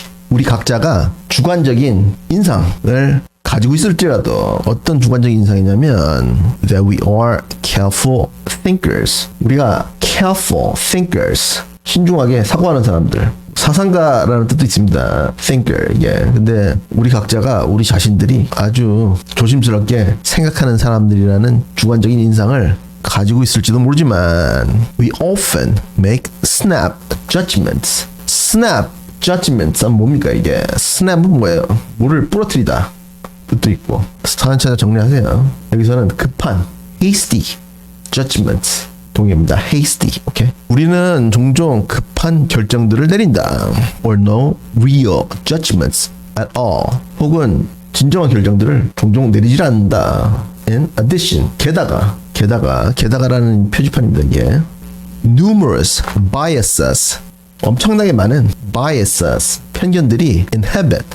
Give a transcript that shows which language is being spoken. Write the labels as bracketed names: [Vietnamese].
[Korean] 우리 각자가 주관적인 인상을 가지고 있을지라도 어떤 주관적인 인상이냐면 [English] that we are careful thinkers. [Korean] 우리가 careful thinkers. 신중하게 사고하는 사람들. 사상가라는 뜻도 있습니다. thinker. 이게. 근데 우리 각자가 우리 자신들이 아주 조심스럽게 생각하는 사람들이라는 주관적인 인상을 가지고 있을지도 모르지만 [English] we often make snap judgments. [Korean] snap judgments는 뭡니까 이게? snap은 뭐예요? 뭐를 부러뜨리다. 뜻도 있고. 차근차근 정리하세요. 여기서는 급한 hasty judgments. 동의입니다. hasty. 오케이. 우리는 종종 급한 결정들을 내린다. [English] or no real judgments at all. [Korean] 혹은 진정한 결정들을 종종 내리질 않는다. [English] in addition. [Korean] 게다가라는 표지판입니다. [English] 이게. numerous biases. [Korean] 엄청나게 많은 biases. 편견들이 inhibit.